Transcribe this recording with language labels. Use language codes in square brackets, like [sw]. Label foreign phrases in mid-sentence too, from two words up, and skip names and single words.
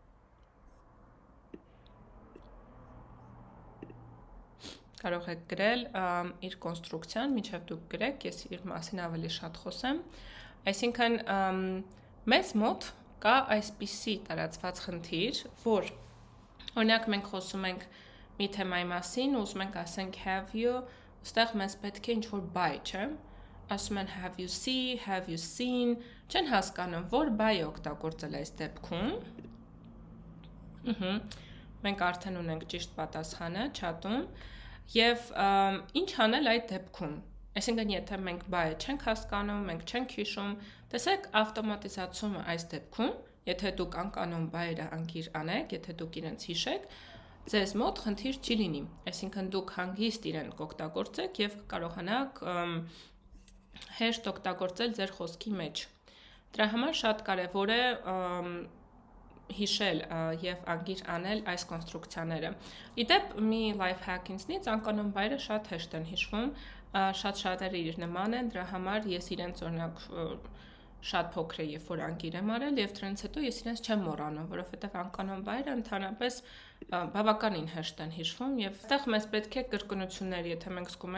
[hy] Կարող եք գրել իր կոնստրուկցիան, մինչև դուք գրեք, ես իր մասին ավելի շատ խոսեմ։ Այսինքն մեզ մոտ կա այսպիսի տարածված խնդիր, որ օրինակ մենք խոսում ենք մի թեմայի մասին, ուզում ենք ասենք [en] have you, [hy] ուստեղ մեզ պետք է ինչ-որ բայ, չէ՞։ Ասում են [en] have you see, have you seen, [hy] չեն հասկանում, որ բայ է օգտագործել այս դեպքում։ Մենք արդեն ունենք ճիշտ պատասխանը չաթում։ Եվ ինչ անել այդ դեպքում։ Այսինքն, եթե մենք բայը չենք հասկանում, մենք չենք հիշում, տեսեք ավտոմատիզացումը այս դեպքում, եթե դուք անկանոն բայերը անգիր անեք, եթե դուք իրենց հիշեք, ձեզ մոտ խնդիր չի լինի։ Այսինքն դուք հանգիստ իրեն կօգտագործեք եւ կարողանաք հեշտ օգտագործել ձեր խոսքի մեջ։ Դրա համար շատ կարեւոր է հիշել եւ անգիր անել այս կոնստրուկցիաները։ Իդեպ մի [en] life hack [hy] ինձնից անկանոն բայերը շատ հեշտ են հիշվում, շատ շատերը իր նման են, դրա համար ես իրենց օրինակ շատ փոքր է, երբ որ անգիր եմ արել եւ դրանից հետո ես իրենց չեմ մոռանում, որովհետեւ անկանոն բայերը ընդհանրապես բավականին հեշտ են հիշվում եւ այդտեղ մեզ պետք է կրկնություններ, եթե մենք զգում